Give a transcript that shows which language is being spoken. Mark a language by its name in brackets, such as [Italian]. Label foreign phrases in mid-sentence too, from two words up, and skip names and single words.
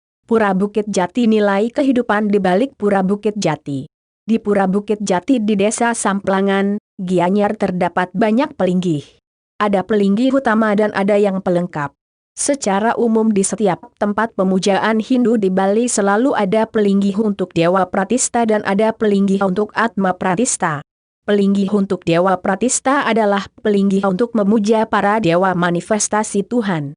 [Indonesian] Pura Bukit Jati. Nilai kehidupan di balik Pura Bukit Jati. Di Pura Bukit Jati di Desa Samplangan, Gianyar terdapat banyak pelinggih. Ada pelinggih utama dan ada yang pelengkap. Secara umum di setiap tempat pemujaan Hindu di Bali selalu ada pelinggih untuk Dewa Pratista dan ada pelinggih untuk Atma Pratista. Pelinggih untuk Dewa Pratista adalah pelinggih untuk memuja para dewa manifestasi Tuhan.